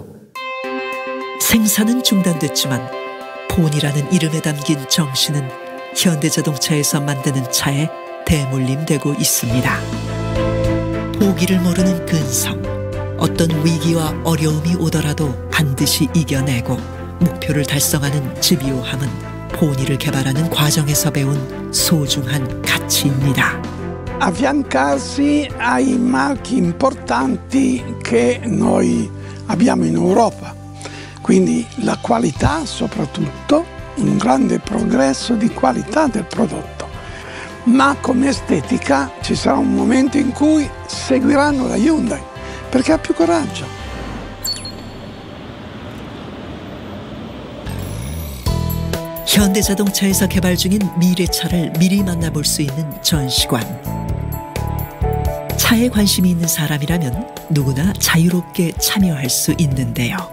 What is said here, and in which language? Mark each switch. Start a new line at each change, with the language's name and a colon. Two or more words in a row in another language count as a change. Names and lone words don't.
Korean: 생산은 중단됐지만 포니라는 이름에 담긴 정신은 현대자동차에서 만드는 차에 대물림되고 있습니다. 포기를 모르는 근성, 어떤 위기와 어려움이 오더라도 반드시 이겨내고 목표를 달성하는 집요함은 포니를 개발하는 과정에서 배운 소중한 가치입니다.
Italian: Affiancarsi ai marchi importanti che noi abbiamo in Europa, quindi la qualità soprattutto, un grande progresso di qualità del prodotto, ma come estetica ci sarà un momento in cui seguiranno la Hyundai, perché ha più coraggio.
Korean: 현대자동차에서 개발 중인 미래차를 미리 만나볼 수 있는 전시관. 차에 관심이 있는 사람이라면 누구나 자유롭게 참여할 수 있는데요.